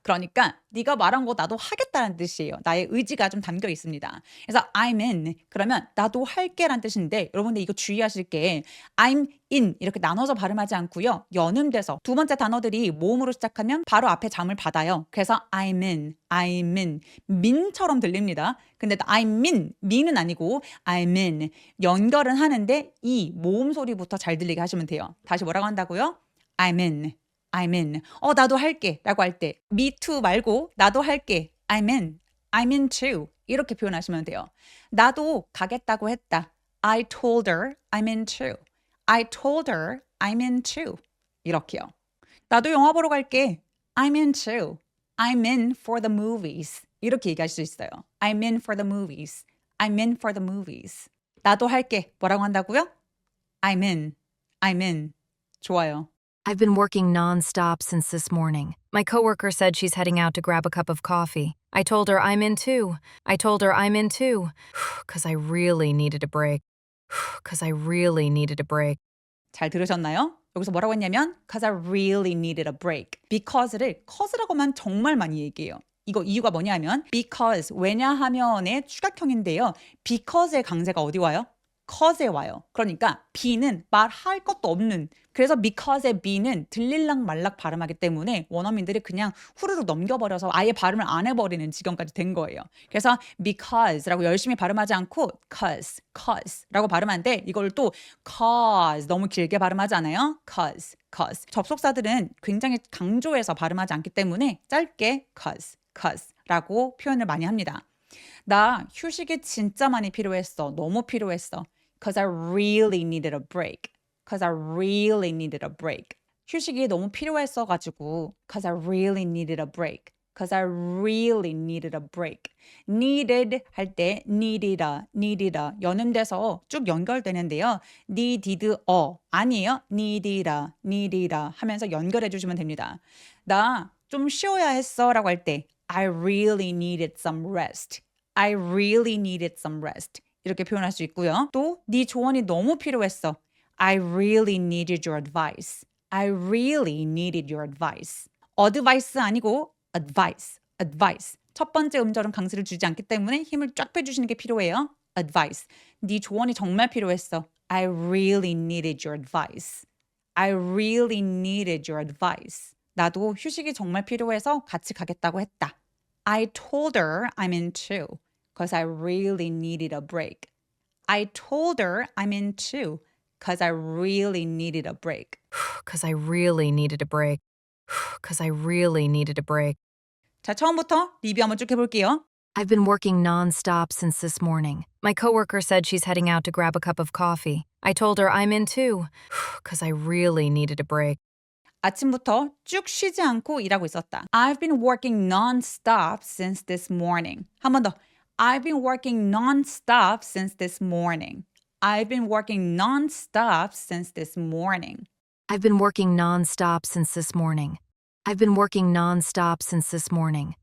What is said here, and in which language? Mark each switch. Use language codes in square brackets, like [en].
[ko] 그러니까 네가 말한 거 나도 하겠다는 뜻이에요. 나의 의지가 좀 담겨 있습니다. 그래서 [en] I'm in. [ko] 그러면 나도 할게라는 뜻인데 여러분들 이거 주의하실 게 [en] I'm in [ko] 이렇게 나눠서 발음하지 않고요. 연음돼서 두 번째 단어들이 모음으로 시작하면 바로 앞에 잠을 받아요. 그래서 [en] I'm in, I'm in. [ko] 민처럼 들립니다. 근데 [en] I'm in, [ko] 민은 아니고 [en] I'm in. [ko] 연결은 하는데 이 모음 소리부터 잘 들리게 하시면 돼요. 다시 뭐라고 한다고요? [en] I'm in. I'm in. [ko] 나도 할게 라고 할 때 [en] me too [ko] 말고 나도 할게. [en] I'm in. I'm in too. [ko] 이렇게 표현하시면 돼요. 나도 가겠다고 했다. [en] I told her I'm in too. I told her I'm in too. [ko] 이렇게요. 나도 영화 보러 갈게. [en] I'm in too. I'm in for the movies. [ko] 이렇게 얘기할 수 있어요. [en] I'm in for the movies. I'm in for the movies. [ko] 나도 할게. 뭐라고 한다고요? [en] I'm in. I'm in. [ko] 좋아요. [en] I've been working nonstop since this morning. My coworker said she's heading out to grab a cup of coffee. I told her I'm in too. I told her I'm in too. 'Cause I really needed a break. 'Cause I really needed a break. [ko] 잘 들으셨나요? 여기서 뭐라고 했냐면 [en] cause I really needed a break. [ko] because를 cause라고만 정말 많이 얘기해요. 이거 이유가 뭐냐면 because 왜냐하면의 추격형인데요. because의 강세가 어디 와요? cause에 와요. 그러니까 be는 말할 것도 없는 그래서 because의 be는 들릴락 말락 발음하기 때문에 원어민들이 그냥 후루룩 넘겨버려서 아예 발음을 안 해버리는 지경까지 된 거예요. 그래서 because라고 열심히 발음하지 않고 cause라고 발음하는데 이걸 또 cause 너무 길게 발음하지 않아요? cause. 접속사들은 굉장히 강조해서 발음하지 않기 때문에 짧게 cause라고 표현을 많이 합니다. 나 휴식이 진짜 많이 필요했어. 너무 필요했어. [en] Cause I really needed a break. Cause I really needed a break. [ko] 휴식이 너무 필요했어가지고 [en] Cause I really needed a break. Cause I really needed a break. [ko] needed 할 때 needed아 연음돼서 쭉 연결되는데요. needed 아니에요. needed아 하면서 연결해 주시면 됩니다. 나 좀 쉬어야 했어 라고 할 때 [en] I really needed some rest. I really needed some rest. [ko] 이렇게 표현할 수 있고요. 또 네 조언이 너무 필요했어. [en] I really needed your advice. I really needed your advice. advice 아니고 advice. [ko] 첫 번째 음절은 강세를 주지 않기 때문에 힘을 쫙 빼주시는 게 필요해요. [en] advice. [ko] 네 조언이 정말 필요했어. [en] I really needed your advice. I really needed your advice. [ko] 나도 휴식이 정말 필요해서 같이 가겠다고 했다. [en] I told her I'm in too. Because I really needed a break. I told her I'm in too. Because I really needed a break. 'Cause I really needed a break. 'Cause I really needed a break. [ko] 자, 처음부터 리뷰 한번 쭉 해볼게요. [en] I've been working nonstop since this morning. My coworker said she's heading out to grab a cup of coffee. I told her I'm in too. 'Cause I really needed a break. [ko] 아침부터 쭉 쉬지 않고 일하고 있었다. [en] I've been working non-stop since this morning. [ko] 한 번 더. [en] I've been working non-stop since this morning. I've been working non-stop since this morning. I've been working nonstop since this morning. I've been working nonstop since this morning.